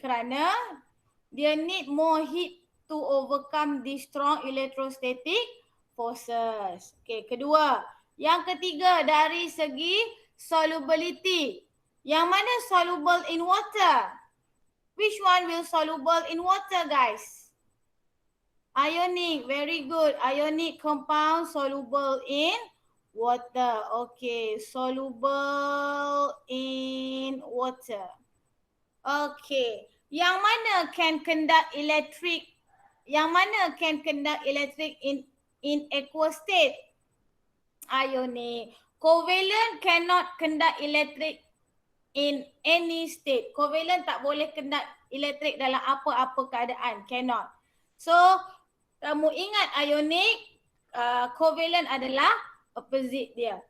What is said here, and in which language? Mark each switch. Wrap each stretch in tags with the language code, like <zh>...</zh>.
<ms>Kerana dia</ms> <en>need more heat to overcome the strong electrostatic forces.</en> <ms>Okay, kedua. Yang ketiga dari segi solubility. Yang mana soluble in water?</ms> <en>Which one will soluble in water, guys? Ionic, very good. Ionic compound soluble in water. Okay, soluble in water. Okay.</en> <ms>Yang mana</ms> <en>can conduct electric? Yang mana can conduct electric in aqueous state? Ionic. Covalent cannot conduct electric in any state.</en> <ms>Covalent tak boleh conduct electric dalam apa-apa keadaan. Cannot. So, kamu ingat ionic, covalent adalah opposite dia.</ms>